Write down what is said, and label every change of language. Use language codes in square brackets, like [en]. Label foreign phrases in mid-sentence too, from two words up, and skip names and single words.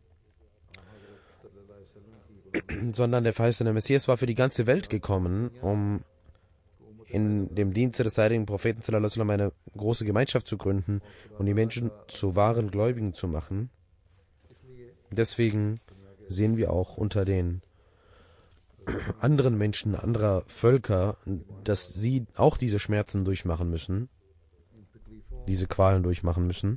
[de] sondern der verheißene Messias war für die ganze Welt gekommen, um in dem Dienste des heiligen Propheten [ar] صلى الله عليه وسلم [de] eine große Gemeinschaft zu gründen und die Menschen zu wahren Gläubigen zu machen. Deswegen sehen wir auch unter den anderen Menschen, anderer Völker, dass sie auch diese Schmerzen durchmachen müssen, diese Qualen durchmachen müssen.